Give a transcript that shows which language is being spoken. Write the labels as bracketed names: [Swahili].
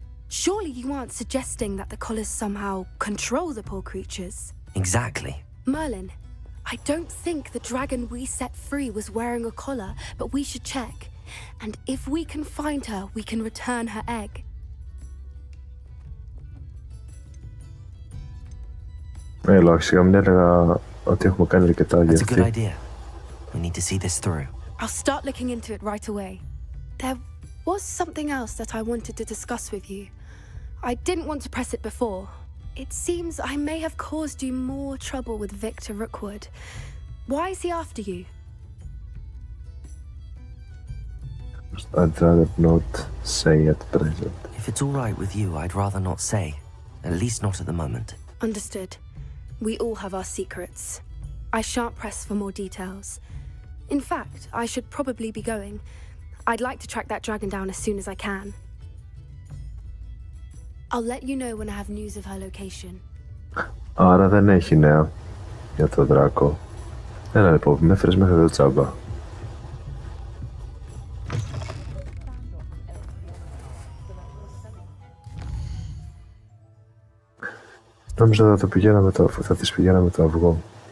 [English] Surely you aren't suggesting that the collars somehow control the poor creatures? Exactly. Merlin, I don't think the dragon we set free was wearing a collar, but we should check. And if we can find her, we can return her egg. [Greek] Σιγά μην έλεγα ότι έχουμε κάνει αρκετά για [English] That's a good [Greek] αυτή. [English] idea. We need to see this through. I'll start looking into it right away. There was something else that I wanted to discuss with you. I didn't want to press it before. It seems I may have caused you more trouble with Victor Rookwood. Why is he after you? I'd rather not say at present. If it's all right with you, I'd rather not say. At least not at the moment. Understood. We all have our secrets. I shan't press for more details. In fact, I should probably be going. I'd like to track that dragon down as soon as I can. I'll let you know when I have news of her location. [Greek] Άρα δεν έχει νέα για το δράκο. Έλα λοιπόν, με έφερες μέχρι εδώ τσάμπα. Νόμιζα θα τις πηγαίναμε το αυγό.